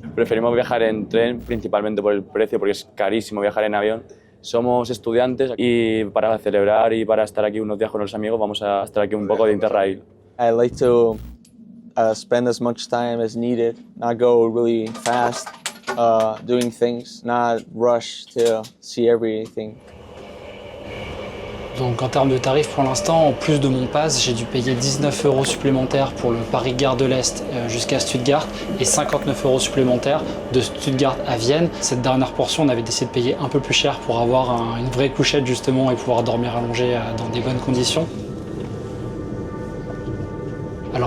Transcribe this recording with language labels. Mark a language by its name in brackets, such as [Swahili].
[Spanish] Preferimos viajar en tren principalmente por el precio, porque es carísimo viajar en avión. Somos estudiantes y para celebrar y para estar aquí unos días con los amigos vamos a estar aquí un poco de Interrail. [English] I like to spend as much time as needed, not go really fast doing things, not rush to see everything. [French] Donc en termes de tarifs, pour l'instant, en plus de mon pass, j'ai dû payer 19 € supplémentaires pour le Paris-Gare de l'Est jusqu'à Stuttgart et 59 € supplémentaires de Stuttgart à Vienne. Cette dernière portion, on avait décidé de payer un peu plus cher pour avoir une vraie couchette justement et pouvoir dormir allongé dans des bonnes conditions. Alors